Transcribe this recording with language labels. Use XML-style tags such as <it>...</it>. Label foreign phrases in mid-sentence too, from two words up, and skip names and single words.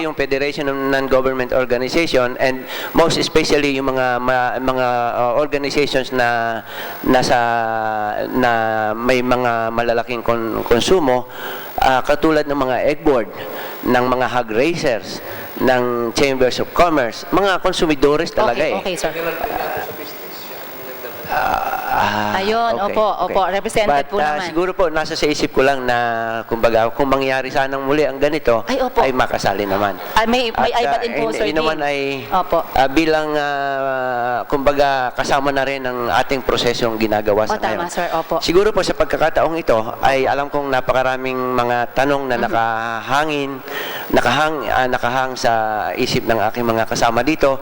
<tl>yung Federation of Non-Government Organization and most especially yung mga organizations na may mga malalaking konsumo, katulad ng mga</tl> <en>egg board,</en> <tl>ng mga</tl> <en>hog raisers,</en> <tl>ng</tl> <en>chambers of commerce,</en> <tl>mga konsumidores talaga</tl> <en>Okay, sir. Ayun, okay,</en> <tl>opo,</tl> <en>represented But,</en> <tl>po naman. siguro po, nasa sa isip ko lang na, kumbaga, kung mangyari sanang muli ang ganito, Ay, opo. ay makasali naman. May At, IBAT enforcer yun naman din. ay Opo. bilang, kumbaga, kasama na rin ang ating prosesong ginagawa sa ngayon. Tama, sir, opo. Siguro po sa pagkakataong ito, ay alam kong napakaraming mga tanong na nakahang sa isip ng aking mga kasama dito.</tl>